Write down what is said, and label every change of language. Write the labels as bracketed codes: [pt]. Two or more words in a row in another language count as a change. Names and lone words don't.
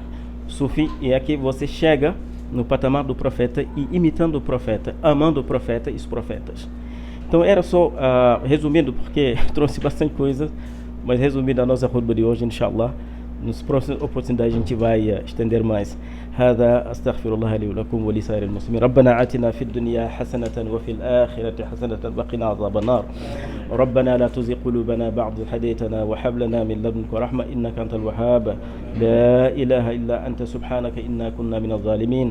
[pt] Sufi é que você chega no patamar do profeta e imitando o profeta, amando o profeta e os profetas. Então era só, resumindo, porque trouxe bastante coisa, mas resumindo a nossa khutbah de hoje, inshallah, nas próximas oportunidades a gente vai estender mais. [ar] هذا أستغفر الله لي ولكم ولسائر المسلمين. ربنا آتنا في الدنيا حسنة وفي الآخرة حسنة وقنا عذاب النار. ربنا لا تزغ قلوبنا بعد إذ هديتنا وهب لنا من لدنك رحمة إنك أنت الوهاب. لا إله إلا أنت سبحانك إنا كنا من الظالمين.